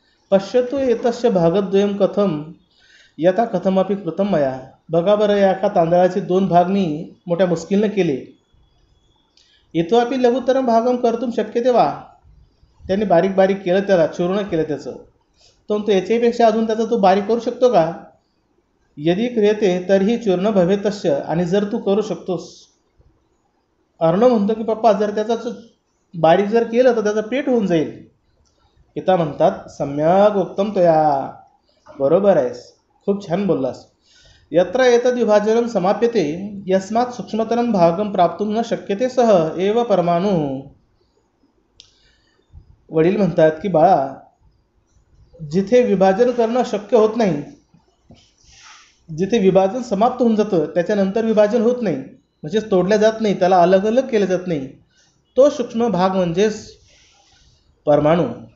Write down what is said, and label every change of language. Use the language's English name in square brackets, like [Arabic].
[Sanskrit] पश्यतु एतस्य भागद्वयं कथं यथा कथमपि कृतं मया. [Marathi] बघा बरं या एका तांदळाचे दोन भाग मी मोठ्या मुश्किलने केले. [Sanskrit] इतोपि लघुतरं भागं कर्तुं शक्यते वा. [Marathi] त्यांनी बारीक बारीक केलं, त्याला चूर्ण केलं त्याचं. तो याच्यापेक्षा अजून त्याचा तो बारीक करू शकतो का. [Sanskrit] यदि क्रियते तर्हि चूर्ण भवेत् तस्य. [Marathi] आणि जर तू करू शकतोस. अर्णव म्हणतो की पप्पा जर त्याचा बारीक जर केलं तर त्याचा पेट होऊन जाईल. पिता म्हणतात [Sanskrit] सम्यक उक्तम त्वया. [Marathi] बरोबर आहेस, खूप छान बोललास. [Sanskrit] यत्र एतद् विभाजनं समाप्यते यस्मात् सूक्ष्मतरं भागं प्राप्तुं न शक्यते सह एव परमाणु. [Marathi] वडील म्हणतात की बाळा जिथे विभाजन करणं शक्य होत नाही, जिथे विभाजन समाप्त होऊन जातं त्याच्यानंतर विभाजन होत नाही म्हणजेच तोडल्या जात नाही, त्याला अलग अलग केलं जात नाही, तो सूक्ष्म भाग म्हणजेच परमाणू.